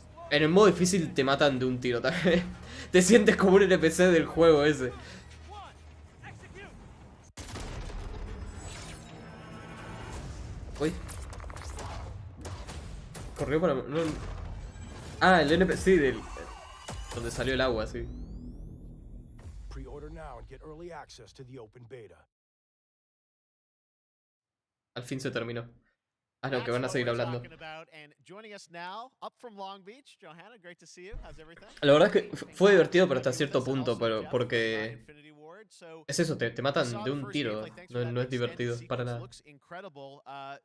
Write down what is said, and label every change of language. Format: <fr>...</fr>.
<es>En el modo difícil te matan de un tiro también. Te sientes como un NPC del juego ese. Uy. Corrió para... No... Ah, el NPC, sí, donde salió el agua, sí.</es> <en>Pre-order now and get early access to the open beta.</en> <es>Al fin se terminó. Ah, no, que van a seguir hablando. La verdad es que fue divertido, pero hasta cierto punto, porque... Es eso, te matan de un tiro. No es divertido, para nada.</es>